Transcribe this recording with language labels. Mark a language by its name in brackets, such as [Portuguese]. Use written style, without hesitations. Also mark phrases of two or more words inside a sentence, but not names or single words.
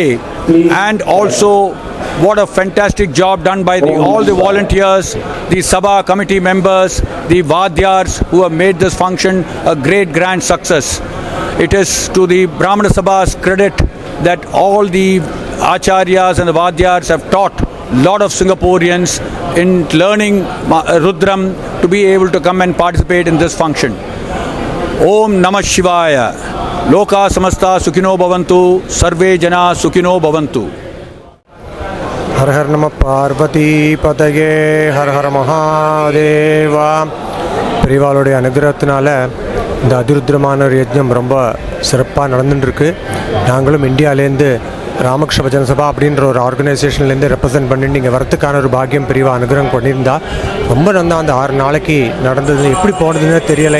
[English] And also what a fantastic job done by all the volunteers, the Sabha committee members, the Vadyars who have made this function a great grand success. It is to the Brahmana Sabha's credit that all the Acharyas and the Vadyars have taught a lot of Singaporeans in learning Rudram to be able to come and participate in this function. [Sanskrit] ॐ नमः शिवाय. लोकाः समस्ताः सुखिनो भवन्तु सर्वे जनाः सुखिनो भवन्तु. हर हर नमः पार्वती पतये हर हर மகாதேவா. [Tamil] பெரியவாளுடைய அனுகிரகத்தினால இந்த அதிருத்ரமான ஒரு யஜ்ஞம் ரொம்ப சிறப்பாக நடந்துட்டுருக்கு. நாங்களும் இந்தியாவிலேருந்து ராமகிருஷ்ண பஜன சபா அப்படின்ற ஒரு ஆர்கனைசேஷன்லேருந்து ரெப்ரசென்ட் பண்ணிட்டு இங்கே வரத்துக்கான ஒரு பாக்கியம் பெரியவா அனுகிரகம் பண்ணியிருந்தா. ரொம்ப நல்லா அந்த 6 நாளைக்கு நடந்தது எப்படி போனதுன்னு தெரியலை.